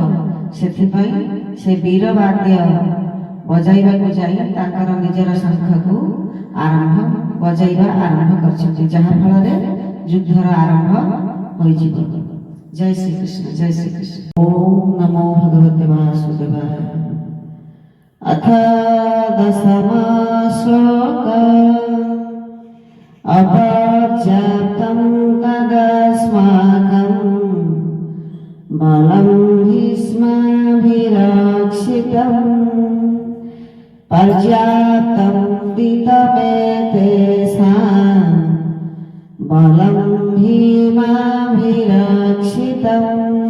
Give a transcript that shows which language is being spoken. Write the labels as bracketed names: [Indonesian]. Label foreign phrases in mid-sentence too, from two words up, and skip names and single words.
[Odia] ସେଥିପାଇଁ ସେ ବୀରବାଦ୍ୟ ବଜାଇବା କୁ ଯାଇ ତାଙ୍କର ନିଜର ଶଙ୍ଖ କୁ ବଜାଇବା ଆରମ୍ଭ କରୁଛନ୍ତି, ଯାହା ଫଳରେ ଯୁଦ୍ଧର ଆରମ୍ଭ ହୋଇଯିବ। [Sanskrit] जय श्री कृष्ण, जय श्री कृष्ण। ओम नमो भगवते वासुदेवाय। अथ दशमः श्लोकः। अपर्याप्तं तदस्माकं बलं भीष्माभिरक्षितं पर्याप्तं दितमेतेषां बलं भीमाभिरक्षितम्।